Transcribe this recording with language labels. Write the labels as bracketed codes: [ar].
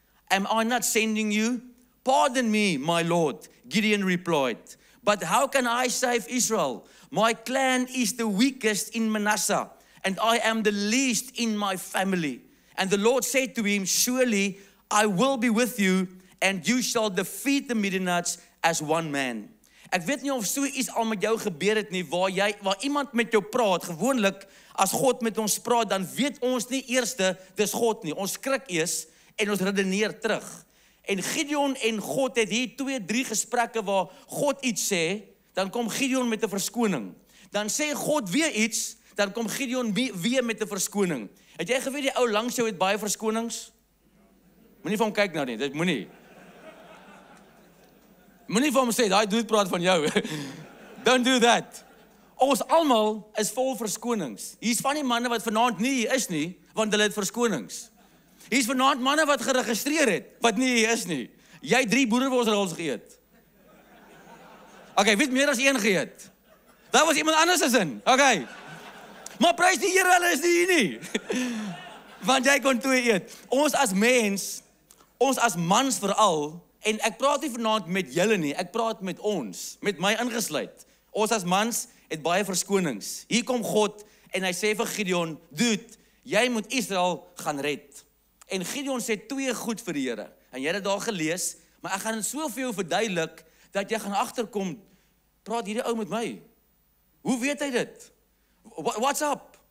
[en] Am I not sending you? Pardon me, my Lord, Gideon replied. But how can I save Israel? My clan is the weakest in Manasseh, and I am the least in my family. And the Lord said to him, surely I will be with you, and you shall defeat the Midianites as one man. [af] Ek weet nie of so iets al met jou gebeur het nie, waar iemand met jou praat. Gewoonlik, as God met ons praat, dan weet ons nie eerste, dis God nie. Ons skrik eers, en ons redeneer terug. En Gideon en God het hier 2-3 gesprekke waar God iets sê, dan kom Gideon met 'n verskoning. Dan sê God weer iets, dan kom Gideon weer met 'n verskoning. Het jy geweet die ou langs jou het baie verskonings? Moenie vir hom kyk nou nie, dit moenie. Moenie vir hom sê, daai dude praat van jou. [en] Don't do that. [af] Ons almal is vol verskonings. Hier's van die manne wat vanaand nie hier is nie, want hulle het verskonings. Hier's vanaand manne wat geregistreer het, wat nie hier is nie. Jy 3 boereworsrolls geëet. Okay, wie het meer as 1 geëet? Daar was iemand anders as in. Okay. Maar prys die Here, hulle is nie hier nie. Want jy kon 2 eet. Ons as mens, ons as mans veral, en ek praat nie vanaand met julle nie, ek praat met ons, met my ingesluit. Ons as mans het baie verskonings. Hier kom God en hy sê vir Gideon, dude, jy moet Israel gaan red. En Gideon sê 2 goed vir die Here. En jy het dit daar gelees, maar ek gaan dit so vir jou verduidelik, dat jy gaan agterkom, praat hierdie ou met my. Hoe weet hy dit? [en] What's up?